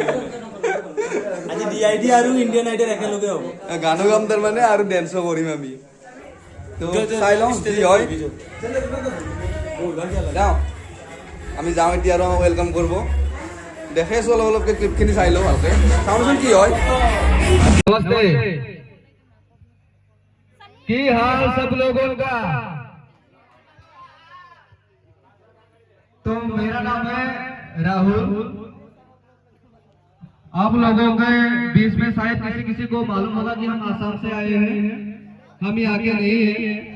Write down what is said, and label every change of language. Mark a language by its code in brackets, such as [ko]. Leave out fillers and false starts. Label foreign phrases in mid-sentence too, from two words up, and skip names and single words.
[as] আজি ডিআইডি আৰু ইণ্ডিয়ান আইডল একেলগে হ'ব, গানো গাম তাৰমানে আৰু ডেন্সো কৰিম আমি। তো চাই লওঁ কি হয়। যাওঁ আমি যাওঁ এতিয়া আৰু ৱেলকাম কৰিব। দেখাইছোঁ অলপ অলপকৈ ক্লিপখিনি চাই লওঁ ভালকৈ, চাওঁচোন কি হয়। [hi] नमस्ते, की हाल सब लोगों का। तो मेरा नाम है राहुल। आप लोगों के बीच में शायद किसी किसी को मालूम होगा कि हम आसाम से आए हैं, हम यहाँ के नहीं हैं।